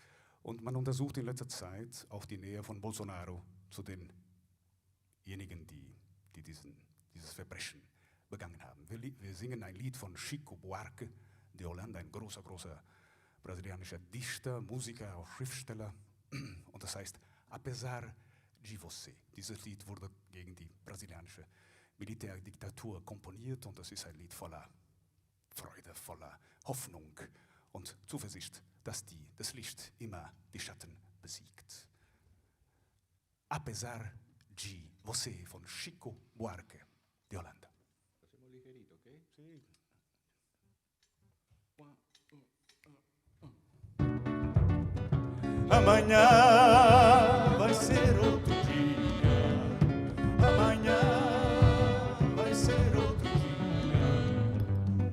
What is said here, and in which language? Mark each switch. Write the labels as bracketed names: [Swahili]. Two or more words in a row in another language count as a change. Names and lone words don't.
[German] Und man untersucht in letzter Zeit auch die Nähe von Bolsonaro zu denjenigen, die dieses Verbrechen begangen haben. Wir singen ein Lied von Chico Buarque de Holanda, ein großer brasilianischer Dichter, Musiker, auch Schriftsteller. Und das heißt, Apesar de você. Dieses Lied wurde gegen die brasilianische Militärdiktatur komponiert und das ist ein Lied voller Freude, voller Hoffnung und Zuversicht, dass das Licht immer die Schatten besiegt. Apesar de você von Chico Buarque de Holanda. [Spanish] Hacemos ligerito, ¿ok? Sí. [Portuguese] Amanhã vai ser outro dia. Amanhã vai ser outro dia.